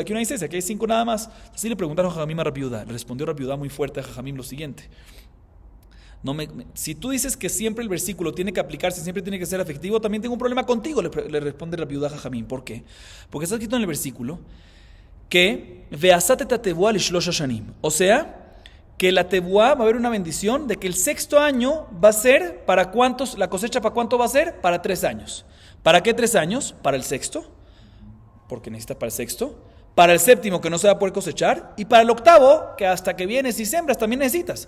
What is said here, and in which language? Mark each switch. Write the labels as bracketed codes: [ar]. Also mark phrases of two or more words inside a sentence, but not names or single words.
[es] Aquí no hay 6, aquí hay 5 nada más. Así le preguntaron a Jajamim a Rabbi Yehuda. Le respondió Rabbi Yehuda muy fuerte a Jajamim lo siguiente. Si tú dices que siempre el versículo tiene que aplicarse, siempre tiene que ser efectivo, también tengo un problema contigo, le responde Rabbi Yehuda a Jajamim. ¿Por qué? Porque está escrito en el versículo que [he] ועשת את התבואה לשלש השנים. [es] O sea, que la tebuá va a haber una bendición de que el 6º año va a ser ¿para cuántos? La cosecha ¿para cuánto va a ser? Para 3 años. ¿Para qué 3 años? Para el 6º, porque necesita para el 6º. Para el 7º, que no se va a poder cosechar. Y para el 8º, que hasta que vienes y sembras también necesitas.